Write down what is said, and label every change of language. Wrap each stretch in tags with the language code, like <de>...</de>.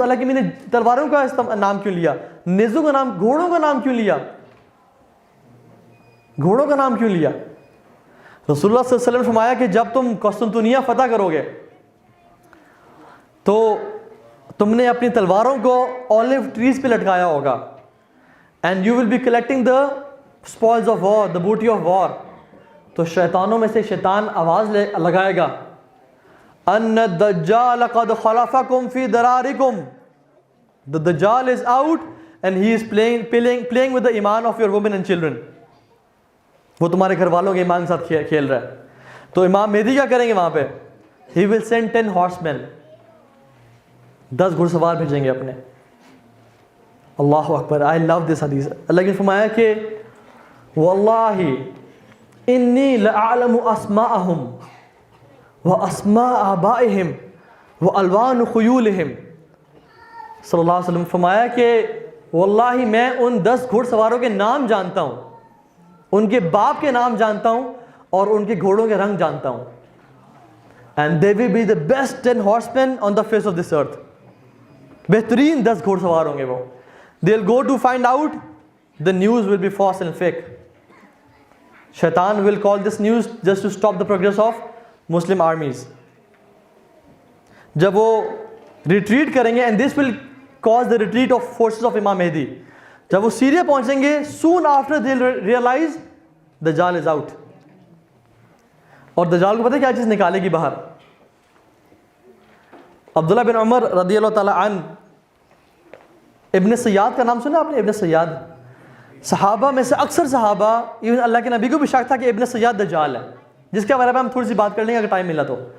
<ur>اللہ کی میں نے تلواروں کا نام کیوں لیا, نیزوں کا نام, گھوڑوں کا نام کیوں لیا, گھوڑوں کا نام کیوں لیا. رسول اللہ صلی اللہ علیہ وسلم نے فرمایا کہ جب تم قسطنطنیہ فتح کرو گے تو تم نے اپنی تلواروں کو اولیو ٹریز پہ لٹکایا ہوگا.</ur> <en>And you will be collecting the spoils of war, the booty of war.</en> <ur>تو شیطانوں میں سے شیطان آواز لگائے گا,</ur> <ar>ان الدجال قد خلفکم فی درارکم.</ar> <en>The Dajjal is out and he is playing with the ایمان of your women and children.</en> <ur>وہ تمہارے گھر والوں کے ایمان کے ساتھ کھیل رہا ہے. تو امام مہدی کیا کریں گے وہاں پہ,</ur> <en>he will send 10 horsemen,</en> <ur>10 گھڑ سوار بھیجیں گے اپنے.</ur> <ar>اللہ اکبر.</ar> <en>I love this حدیث.</en> <ur>اللہ نے فرمایا کہ</ur> <ar>واللہ انی لأعلم اسماءہم واسماء آبائہم والوان خیولہم.</ar> <ur>صلی اللہ علیہ وسلم فرمایا کہ واللہ میں ان 10 گھڑ سواروں کے نام جانتا ہوں, ان کے باپ کے نام جانتا ہوں, اور ان کے گھوڑوں کے رنگ جانتا ہوں.</ur> <en>And they will be the best 10 horsemen on the face of this earth.</en> <ur>بہترین 10 گھوڑ سوار ہوں گے وہ.</ur> <en>They'll go to find out, the news will be false and fake. Shaitan will call this news just to stop the progress of Muslim armies.</en> <ur>جب وہ retreat کریں گے,</ur> <en>and this will cause the retreat of forces of Imam Mahdi.</en> <ur>جب وہ Syria پہنچیں گے,</ur> <en>soon after they'll realize Dajjal is out.</en> <ur>اور دجال کو پتہ ہے کیا چیز نکالے گی باہر؟ عبداللہ بن عمر رضی اللہ تعالیٰ عنہ, ابن سیاد کا نام سنا آپ نے؟ ابن سیاد صحابہ میں سے اکثر صحابہ, ایون اللہ کے نبی کو بھی شک تھا کہ ابن سیاد دجال ہے, جس کے بارے میں ہم تھوڑی سی بات کر لیں گے اگر ٹائم ملا تو.</ur>